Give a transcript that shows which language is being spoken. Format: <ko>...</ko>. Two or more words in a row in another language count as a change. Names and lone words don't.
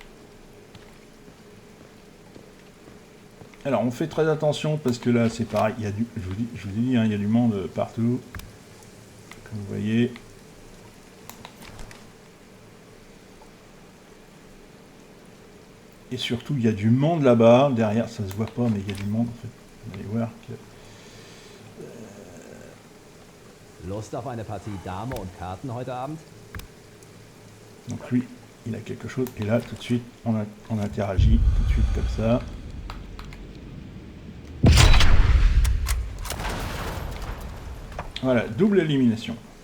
<fr>Alors on fait très attention parce que là c'est pareil, il y a du, je vous ai dit, hein, il y a du monde partout. Comme vous voyez. Et surtout, il y a du monde là-bas. Derrière, ça se voit pas, mais il y a du monde en fait. Vous allez voir que...</fr> <de>Lust auf eine Partie Dame und Karten heute Abend?</de> <fr>Donc lui, il a quelque chose. Et là, tout de suite, on interagit tout de suite comme ça. Voilà, double élimination.</fr>